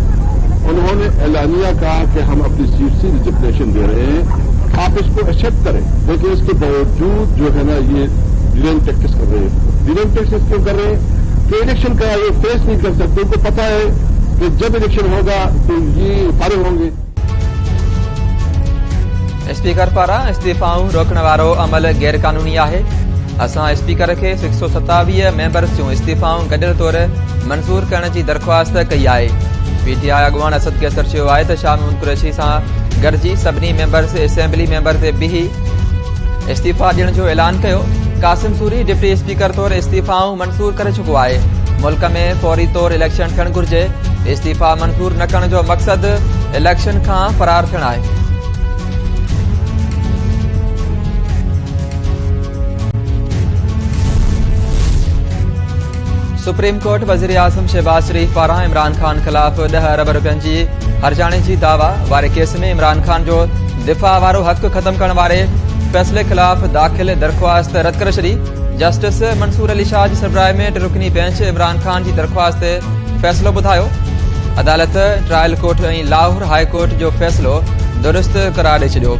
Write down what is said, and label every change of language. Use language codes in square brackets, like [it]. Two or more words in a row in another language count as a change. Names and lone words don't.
[ur] انہوں نے اعلانیہ کہا کہ ہم اپنی سیٹ سے ریزگنیشن دے رہے ہیں، آپ اس کو ایکسیپٹ کریں. لیکن اس کے باوجود جو ہے نا یہ [en] delaying tactics [ur] کر رہے ہیں. [en] delaying tactics [ur] کیوں کر رہے ہیں؟ کہ الیکشن کا یہ فیس نہیں کر سکتے. ان کو پتا ہے کہ جب الیکشن ہوگا تو یہ فارغ ہوں گے. [sd] स्पीकर पारा इस्तीफाऊं रोकण वारो अमल गैर कानूनी है। असां स्पीकर के 127 मेंबर्स जूं इस्तीफाऊं गडियल तौर मंजूर करण की दरख्वास्त कई है। पीटीआई अगवान असद कैसर चयो आहे त शाह महमूद कुरैशी से गॾिजी सभिनी मेंबर्स असेंबली मेंबर से बीही इस्तीफा ॾियण जो ऐलान कयो। कासिम सूरी डिप्टी स्पीकर तौर इस्तीफाऊं मंजूर करे चुको आहे। मुल्क में फौरी तौर इलेक्शन थियण घुर्जे। इस्तीफा मंजूर न करण जो मकसद इलेक्शन का फरार थियण आहे। सुप्रीम कोर्ट वज़ीर-ए-आज़म शहबाज शरीफ पारां इमरान खान खिलाफ 10 अरब रुपयनि की हर्जाने की दावा वारे केस में इमरान खान जो दिफा वारो हक खत्म करण वारे फैसले खिलाफ दाखिल दरख्वास्त रद्द करे छड़ी। जस्टिस मंसूर अली शाह की सरबराही में रुकनी बेंच इमरान खान की दरख्वास्त फैसलो बुधायो। अदालत ट्रायल कोर्ट और लाहौर हाई कोर्ट जो फैसलो दुरुस्त करार दे छो।